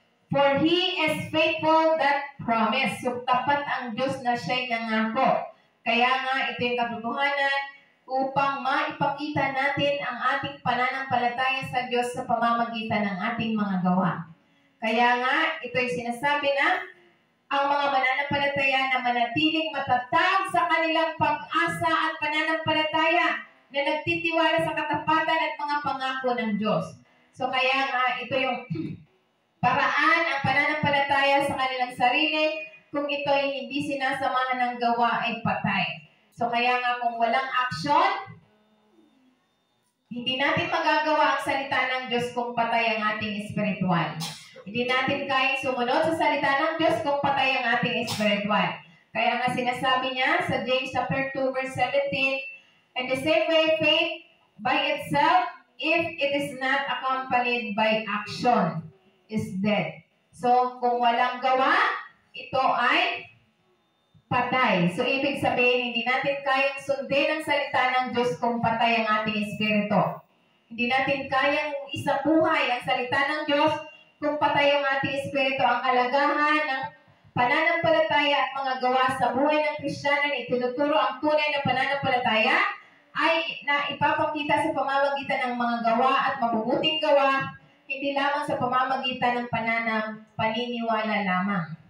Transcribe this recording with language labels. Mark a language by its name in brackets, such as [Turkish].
[English] For He is faithful that promise. [Filipino] So, tapat ang Diyos na siya'y nangako. Kaya nga, ito yung katotohanan upang maipakita natin ang ating pananampalataya sa Diyos sa pamamagitan ng ating mga gawa. Kaya nga, ito yung sinasabi na ang mga mananampalataya na manatiling matatag sa kanilang pag-asa at pananampalataya na nagtitiwala sa katapatan at mga pangako ng Diyos. So kaya nga, ito yung paraan ang pananampalataya sa kanilang sarili kung ito ay hindi sinasamahan ng gawa ay patay. So kaya nga kung walang action, hindi natin magagawa ang salita ng Diyos kung patay ang ating espiritual. Hindi natin kayang sumunod sa salita ng Diyos kung patay ang ating espiritual. Kaya nga sinasabi niya sa James chapter 2 verse 17, [English] In the same way, faith by itself, if it is not accompanied by action, is dead. [Filipino] So, kung walang gawa, ito ay patay. So, ibig sabihin, hindi natin kayang sundin ang salita ng Diyos kung patay ang ating espiritu. Hindi natin kayang isabuhay ang salita ng Diyos kung patay ang ating espiritu. Ang alagahan ng pananampalataya at mga gawa sa buhay ng Kristiyano, itinuturo ang tunay na pananampalataya ay na ipapakita sa pamamagitan ng mga gawa at mabubuting gawa, hindi lamang sa pamamagitan ng paniniwala lamang.